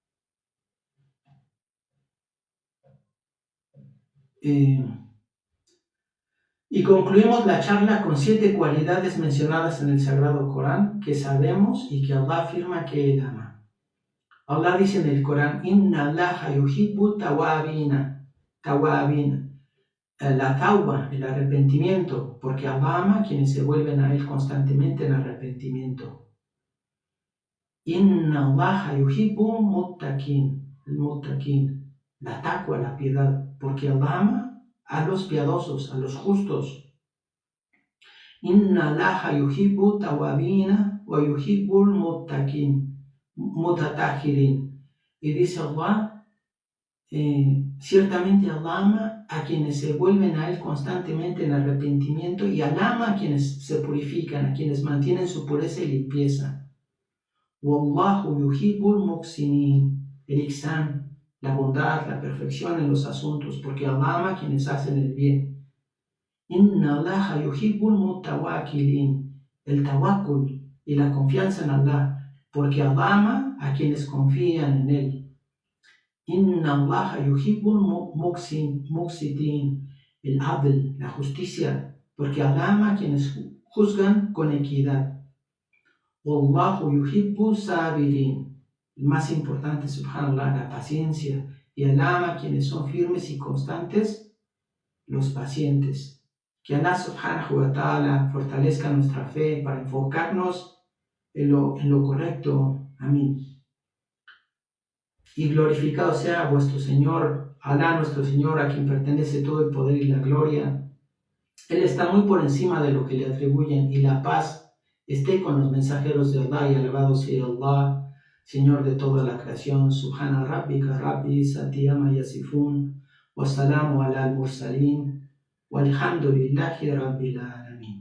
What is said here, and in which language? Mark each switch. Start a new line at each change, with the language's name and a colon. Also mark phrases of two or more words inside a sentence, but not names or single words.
Spanish: Y concluimos la charla con 7 cualidades mencionadas en el Sagrado Corán que sabemos y que Allah afirma que Él ama. Allah dice en el Corán,
Arabic: إن الله يحب التوابين.
Spanish: La tauba, el arrepentimiento, porque Allah ama a quienes se vuelven a Él constantemente en arrepentimiento.
Arabic: إن الله يحب المتقين. المتقين.
Spanish: La taqwa, la piedad, porque Allah ama a los piadosos, a los justos.
Arabic: إن الله يحب التوابين ويحب المتطهرين.
Spanish: Y dice Allah, ciertamente Allah ama a quienes se vuelven a Él constantemente en arrepentimiento y Allah ama a quienes se purifican, a quienes mantienen su pureza y limpieza.
Arabic: والله يحب المحسنين,
Spanish: el ihsan, la bondad, la perfección en los asuntos, porque Allah ama a quienes hacen el bien.
Arabic: إن الله يحب المتوكلين,
Spanish: el tawakkul y la confianza en Allah, porque Allah ama a quienes confían en Él.
Arabic: إن الله يحب المقسطين,
Spanish: el adl, la justicia, porque Allah ama a quienes juzgan con equidad.
Arabic: والله يحب الصابرين,
Spanish: el más importante, subhanallah, la paciencia, y Allah ama a quienes son firmes y constantes, los pacientes. Que Allah
Arabic: سبحانه وتعالى
Spanish: fortalezca nuestra fe para enfocarnos en lo correcto. Amén. Y glorificado sea vuestro Señor, Alá nuestro Señor, a quien pertenece todo el poder y la gloria. Él está muy por encima de lo que le atribuyen, y la paz esté con los mensajeros de Allah, y alabado sea Allah, Señor de toda la creación.
Arabic: سبحان ربك رب العزة عما يصفون، وسلام على المرسلين، والحمد لله رب العالمين.